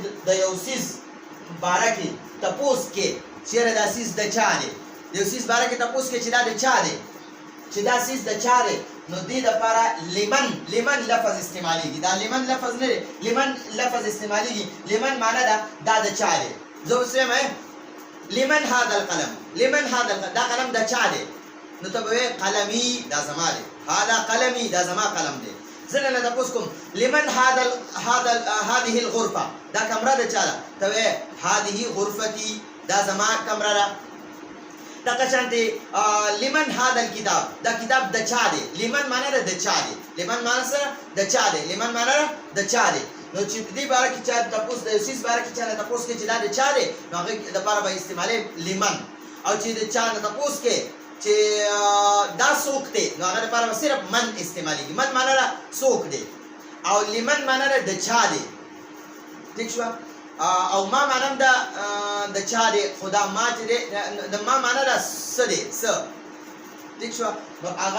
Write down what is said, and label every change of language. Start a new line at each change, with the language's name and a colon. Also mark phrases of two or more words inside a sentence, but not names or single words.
Pashto: د یو څیز باره کې تپوس کې چېرې دا څیز د چا دی د یو څیز باره کې تپوس کې چې دا د چا دی چې دا څیز د چا دی نو دې دپاره لمن لفظ استعمالیږي دا لمن لفظ نه دی لمن لفظ استعمالیږي لمن معنی ده دا د چا دی زه اوس وایم
Arabic: لمن هذا القلم
Pashto: دا قلم د چا دی نو ته به وایې قلمي دا زما دی
Arabic: هذا قلمي
Pashto: دا زما قلم دی زه نه تپوس کوم
Arabic: لمن هذه الغرفه
Pashto: دا کمره د چا ده ته وایې
Arabic: هذه غرفتي
Pashto: دا زما کمره ده دغه شانتې
Arabic: لمن هذا الكتاب
Pashto: دا کتاب د چا دی لمن معنی ده د چا دی لمن معنی سره د چا دی لمن معنی ده د چا دی نو چې دې باره کې چا تپوس د یو څیز باره کې چا نه تپوس کې چې دا د چا دی نو هغې دپاره به استعمالوي لمن او چې د چا نه تپوس کې چې دا څوک دی نو هغه دپاره به صرف من استعمالیږي من معنا ده څوک دی او لمن معنا ده د چا دی ٹھیک شوه او ما معنا هم ده د چا دی خو دا ما چې دی د ما معنا ده څه دی څه ٹھیک شوه نو